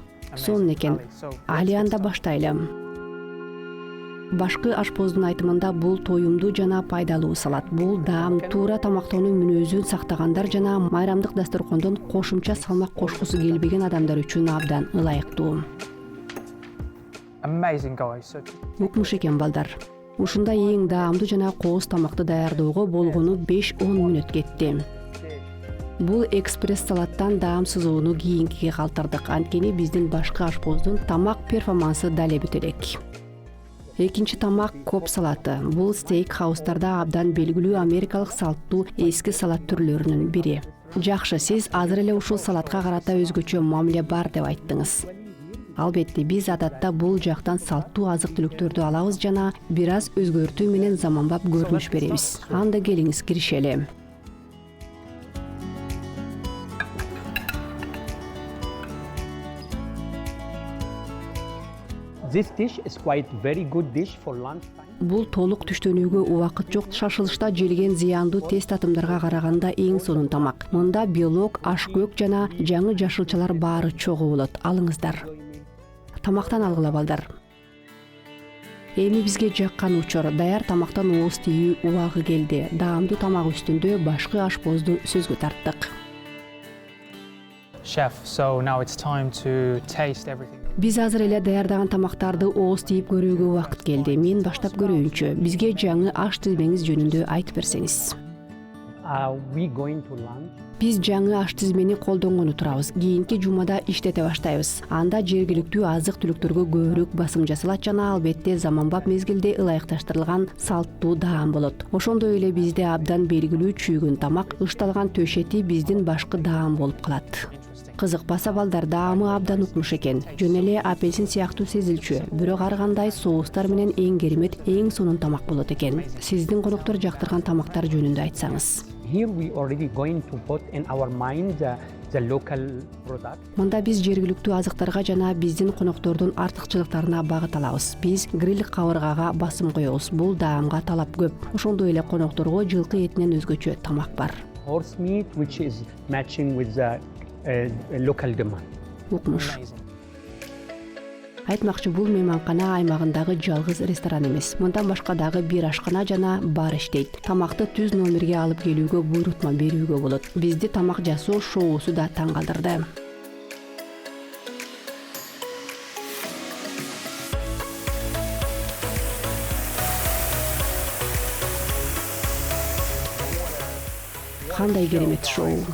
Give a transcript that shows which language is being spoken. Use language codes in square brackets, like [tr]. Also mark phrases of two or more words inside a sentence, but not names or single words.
[ky] Сонун экен. Али анда баштайлы. Башкы ашпоздун айтымында бул тоюмдуу жана пайдалуу салат. Бул даам туура тамактануу мүнөзүн сактагандар жана майрамдык дасторкондон кошумча салмак кошкусу келбеген адамдар үчүн абдан ылайыктуу. [en] Amazing, guys. [ky] Укмуш экен балдар. Ушунда эң даамдуу жана кооз тамакты даярдоого болгону 5-10 мүнөт кетти. Бул экспресс салаттан даамсыз ууну кийинкиге калтырдык. Анткени биздин башкы ашпоздун тамак перформансы дале бүт элек. Экинчи тамак коп салаты. Бул стейк хаустарда абдан белгилүү америкалык салттуу эски салат түрлөрүнүн бири. Жакшы, сиз азыр эле ушул салатка карата өзгөчө мамиле бар деп айттыңыз. Албетте, биз адатта бул жактан салттуу азык-түлүктөрдү алабыз жана бир аз өзгөртүү менен заманбап көрүнүш беребиз. Анда келиңиз киришели. [en] This dish is quite very good dish for lunchtime. [ky] Бул толук түштөнүүгө убакыт жок, шашылышта желген зыяндуу тез татымдарга караганда эң сонун тамак. Мында белок, ашкөк жана жаңы жашылчалар баары чогуу болот. Алыңыздар. Тамактан алгыла балдар. Эми бизге жаккан учур, даяр тамактан ооз тийүү убагы келди. Даамдуу тамак үстүндө башкы ашпозду сөзгө тарттык. [en] Chef, so now it's time to taste everything. [ky] Биз азыр эле даярдаган тамактарды ооз тийип көрүүгө убакыт келди. Мен баштап көрөйүнчү. Бизге жаңы аш тизмеңиз жөнүндө айтып берсеңиз. [en] We going to lunch. [ky] Биз жаңы аш тизмени колдонгону турабыз. Кийинки жумада иштете баштайбыз. Анда жергиликтүү азык-түлүктөргө көбүрөөк басым жасалат жана албетте заманбап мезгилде ылайыкташтырылган салттуу даам болот. Ошондой эле бизде абдан белгилүү чүйгүн тамак, ышталган төш эти биздин башкы даам болуп калат. Кызыкпаса балдар, даамы абдан укмуш экен. Жөн эле апельсин сыяктуу сезилчү, бирок ар кандай соустар менен эң керемет, эң сонун тамак болот экен. Сиздин коноктор жактырган тамактар жөнүндө айтсаңыз. [en] Here we already going to put in our mind the local product. [ky] Мында биз жергиликтүү азыктарга жана биздин коноктордун артыкчылыктарына багыт алабыз. Биз гриль кабыргага басым коебуз. Бул даамга талап көп. Ошондой эле конокторго жылкы этинен өзгөчө тамак бар. [en] Horse meat which is matching with the local demand. [ky] Укмуш. Айтмакчы, бул мейманкана аймагындагы жалгыз ресторан эмес. Мындан башка дагы бир ашкана жана бар иштейт. Тамакты түз номерге алып келүүгө буйрутма берүүгө болот. Бизди тамак жасоо шоусу да таң калтырды. Кандай керемет шоу.